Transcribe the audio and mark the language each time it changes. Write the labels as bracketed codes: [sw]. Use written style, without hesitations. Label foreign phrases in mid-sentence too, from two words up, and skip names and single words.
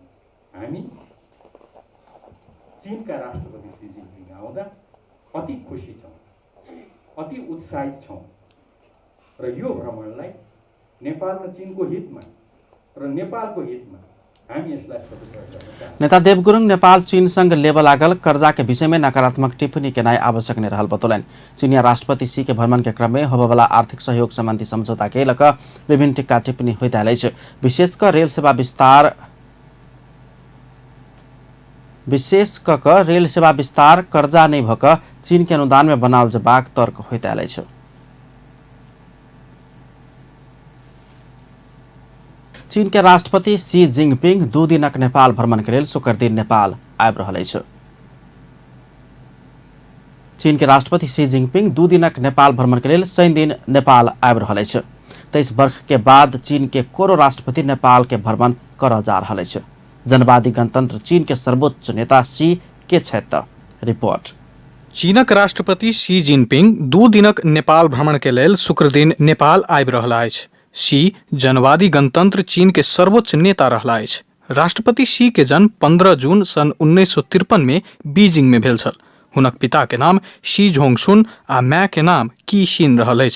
[ne] हामी चीनका राष्ट्रपति सी जिनपिङ आउँदा अति खुसी छौँ, अति उत्साहित छौँ र यो भ्रमणलाई नेपाल र चीनको हितमा र नेपालको हितमा हामी यसलाई सदुपयोग गर्न चाहन्छौँ। [mai] नेता देव गुरुङ नेपाल चीन संग लेबल लागल कर्जा के विषय में नकारात्मक टिप्पणी के नाय आवश्यक नहीं रहल बतौलन। चीनिया राष्ट्रपति सी के भ्रमण के क्रम में होबवाला आर्थिक सहयोग संबंधी समझौता के लक विभिन्न टिक्का टिप्पणी होइत आइल छ। विशेषकर रेल सेवा विस्तार कर्जा नहीं भक चीन के अनुदान में बनावल जबाक तर्क होइत आइल छ। चीन के राष्ट्रपति सी जिनपिङ 2 दिनक नेपाल भ्रमण के लेल शुक्र दिन नेपाल आबि रहल अछि। चीन के राष्ट्रपति सी जिनपिङ 2 दिनक नेपाल भ्रमण के लेल शनि दिन नेपाल आबि रहल अछि। 23 वर्ष के बाद चीन के कोरो राष्ट्रपति नेपाल के भ्रमण कर जा रहल अछि। जनवादी गणतंत्र चीन के सर्वोच्च नेता सी के छथि। रिपोर्ट। चीनक राष्ट्रपति सी जिनपिङ 2 दिनक नेपाल भ्रमण के लेल शुक्र दिन नेपाल आबि रहल अछि। सी जनवादी गणतंत्र चीन के सर्वोच्च नेता रहला अछि। राष्ट्रपति सी के जन्म 15 जून सन 1953 में बीजिंग में भेल छल। हुनक पिता के नाम शी झोंगसुन आ माय के नाम की शिन रहल अछि।